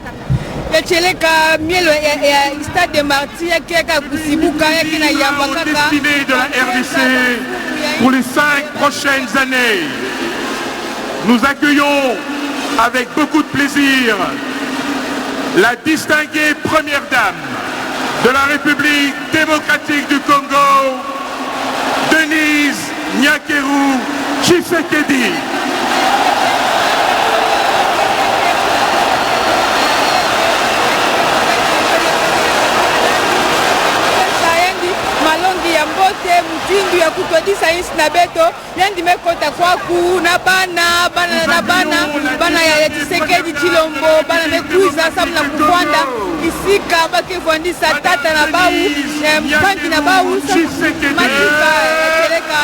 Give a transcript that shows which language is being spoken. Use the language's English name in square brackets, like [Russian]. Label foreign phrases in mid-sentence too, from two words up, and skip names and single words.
[Kituba (Democratic Republic of Congo)] Yacheleka mielo ya stade de Martyr keka kusibuka yake na yamba kaka [French] destinée de la RDC pour les 5 prochaines années. Nous accueillons avec beaucoup de plaisir la distinguée première dame de la République démocratique du Congo, Denise Nyakeru Tshisekedi. [Kituba (Democratic Republic of Congo)] malongi ya mbote mutindu ya kutodisa insi na beto yendi mekota kwaku na bana ya Tshisekedi Tshilombo bana mekuiza sabu na kufwanda isika bakevwandisa tata na bau mpangi na bau matika ekeleka